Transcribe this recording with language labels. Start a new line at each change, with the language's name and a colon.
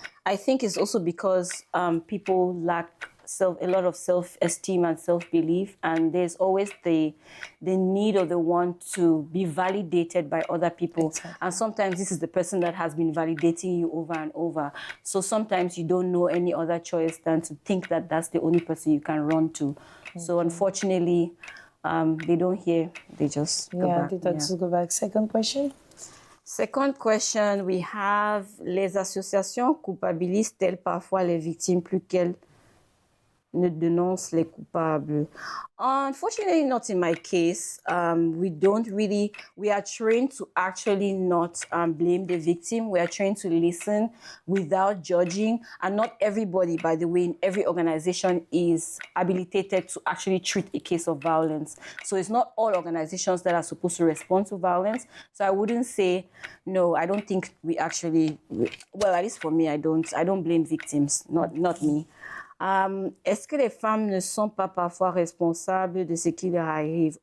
English: I think it's also because people lack a lot of self-esteem and self-belief, and there's always the need of the want to be validated by other people. Exactly. And sometimes this is the person that has been validating you over and over. So sometimes you don't know any other choice than to think that that's the only person you can run to. Mm-hmm. So unfortunately, they don't hear, they just go back. They just go back. Second question? Second question, we have,
French: les associations culpabilisent-elles parfois les victimes plus qu'elles ne dénoncent les coupables?
English: Unfortunately, not in my case. We are trained to actually not blame the victim. We are trained to listen without judging. And not everybody, by the way, in every organization is habilitated to actually treat a case of violence. So it's not all organizations that are supposed to respond to violence. So I wouldn't say, no, I don't think we actually, well, at least for me, I don't blame victims, not me.
French: Est-ce que les femmes ne sont pas parfois responsables de ce qui leur arrive?